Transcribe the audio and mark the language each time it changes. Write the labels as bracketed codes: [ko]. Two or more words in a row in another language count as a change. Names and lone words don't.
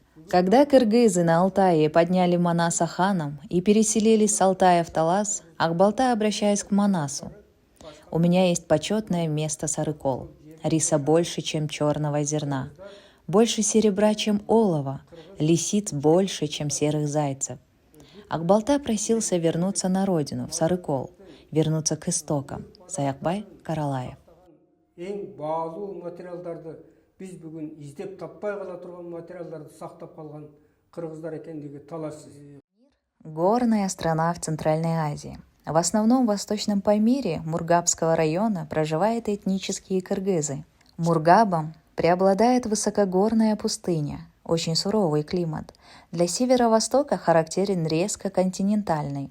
[ru] Когда кыргызы на Алтае подняли Манаса ханом и переселились с Алтая в Талас, Акбалта, обращаясь к Манасу: «У меня есть почетное место Сарыкол. Риса больше, чем черного зерна, больше серебра, чем олова, лисиц больше, чем серых зайцев». Акбалта просился вернуться на родину, в Сарыкол, вернуться к истокам. Саякбай Каралаев. [ky] Эң баалуу материалдарды биз бүгүн издеп таппай кала турган материалдарды сактап калган кыргыздар экендиги талашсыз. [ru] Горная страна в Центральной Азии. В основном в Восточном Памире Мургабского района проживают этнические кыргызы. Мургабом преобладает высокогорная пустыня, очень суровый климат. Для северо-востока характерен резко континентальный.